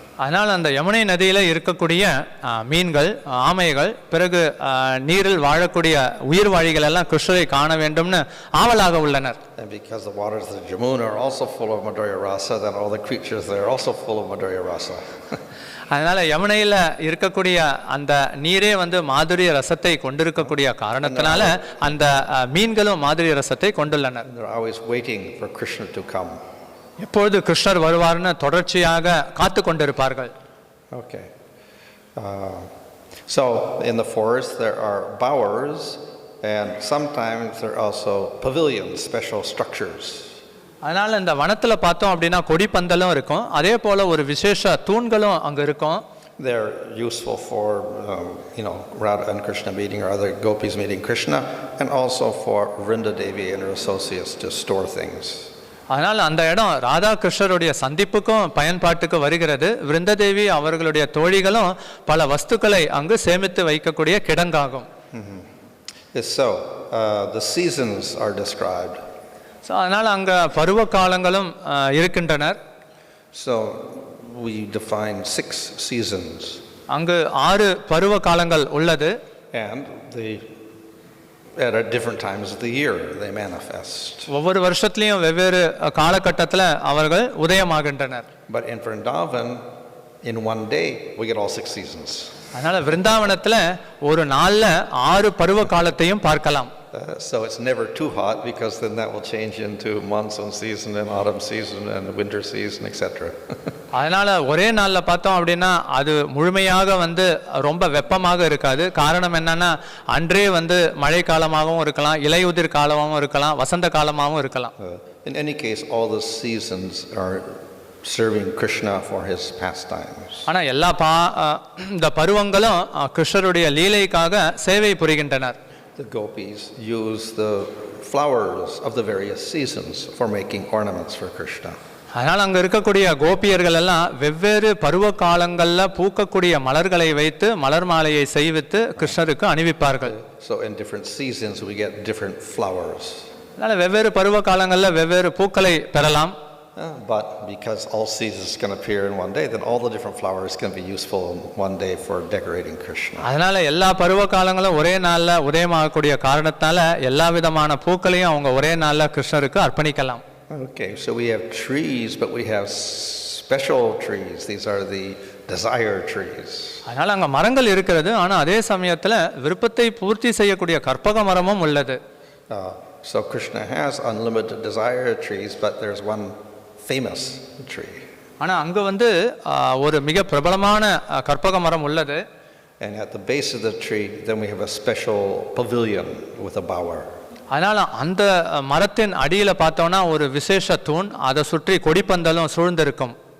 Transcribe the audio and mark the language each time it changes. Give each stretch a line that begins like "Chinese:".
Tamil: அதனால் அந்த யமுனை நதியில் இருக்கக்கூடிய மீன்கள், ஆமைகள், பிறகு நீரில் வாழக்கூடிய உயிர்வாழிகள் எல்லாம் கிருஷ்ணரை காண வேண்டும்னு ஆவலாக உள்ளனர்.
English: And because the waters of the Jamuna are also full of Madhurya Rasa, then all the creatures there are also full of Madhurya Rasa.
Tamil: அதனால யமுனையில் இருக்கக்கூடிய அந்த நீரே வந்து மாதுரிய ரசத்தை கொண்டிருக்கக்கூடிய காரணத்தினால அந்த மீன்களும் மாதுரிய ரசத்தை கொண்டுள்ளனர்.
English: They're always waiting for Krishna to come.
Tamil: எப்பொழுது கிருஷ்ணர் வருவார்னு தொடர்ச்சியாக காத்து கொண்டிருப்பார்கள்.
English: Okay. So in the forest there are bowers, and sometimes there are also pavilions, special structures.
Tamil: அதனால இந்த வனத்துல பார்த்தோம் அப்படின்னா கொடி பந்தலும் இருக்கும், அதே போல ஒரு விசேஷ தூண்களும் அங்க இருக்கும்.
English: They're useful for Radha and Krishna meeting or other gopis meeting Krishna, and also for Vrinda Devi and her associates to store things.
Tamil: அதனால அந்த இடம் ராதா கிருஷ்ணருடைய சந்திப்புக்கும் பயன்பாட்டுக்கு வருகிறது. விருந்ததேவி அவர்களுடைய தோழிகளும் பல வஸ்துக்களை அங்கு சேமித்து வைக்கக்கூடிய கிடங்காகும்.
English: So the seasons are described.
Tamil: அதனால அங்க பருவ காலங்களும் இருக்கின்றனர்.
English: So we define 6 seasons.
Tamil: அங்கு 6 பருவ காலங்கள் உள்ளது.
English: And at different times of the year they manifest.
Tamil: ஒவ்வொரு வருஷத்துலயும் வெவ்வேறு காலகட்டத்தில் அவர்கள் உதயமாகின்றனர்.
English: But in Vrindavan, in one day we get all 6 seasons.
Tamil: அதனால விருந்தாவனத்துல ஒரு நாள்ல 6 பருவ காலத்தையும் பார்க்கலாம்.
English: So it's never too hot, because then that will change into monsoon season and autumn season and winter season, etc.
Tamil: அதனால ஒரே நாள்ல பார்த்தோம் அப்படின்னா அது முழுமையாக வந்து ரொம்ப வெப்பமாக இருக்காது. காரணம் என்னன்னா அன்றே வந்து மழை காலமாகவும் இருக்கலாம், இலையுதிர் காலமாகவும் இருக்கலாம், வசந்த காலமாகவும் இருக்கலாம்.
English: In any case, all the seasons are serving Krishna for his pastimes.
Tamil: ஆனா எல்லா இந்த பருவங்களும் கிருஷ்ணருடைய லீலைக்காக சேவை புரிகின்றனர்.
English: the gopis use the flowers of the various seasons for making ornaments for Krishna.
Tamil: அதனால் அங்கே இருக்கக்கூடிய கோபியர்கள் எல்லாம் வெவ்வேறு பருவ காலங்களில் பூக்கக்கூடிய மலர்களை வைத்து மலர் மாலையை செய்வித்து கிருஷ்ணருக்கு அணிவிப்பார்கள்.
English: So in different seasons we get different flowers.
Tamil: அதனால் வெவ்வேறு பருவ காலங்களில் வெவ்வேறு பூக்களை பெறலாம்.
English: But because all seasons can appear in one day, then all the different flowers can be useful in one day for decorating Krishna.
Tamil: அதனால எல்லா பருவ காலங்களும் ஒரே நாளில் உதயமாகக்கூடிய காரணத்தால எல்லா விதமான பூக்களையும் அவங்க ஒரே நாளில் கிருஷ்ணருக்கு அர்ப்பணிக்கலாம்.
English: Okay, so we have trees, but we have special trees. These are the desire trees.
Tamil: அதனால அங்கே மரங்கள் இருக்கிறது, ஆனால் அதே சமயத்தில் விருப்பத்தை பூர்த்தி செய்யக்கூடிய கற்பக மரமும் உள்ளது.
English: So Krishna has unlimited desire trees, but there's one famous tree.
Tamil: ஆனால் அங்கே ஒரு மிக பிரபலமான கற்பக மரம் உள்ளது.
English: And at the base of the tree, then we have a special pavilion with a bower.
Tamil: அதனால் அந்த மரத்தின் அடியில் பார்த்தோன்னா ஒரு விசேஷ தூண், அதை சுற்றி கொடிப்பந்தலும் சூழ்ந்திருக்கும்.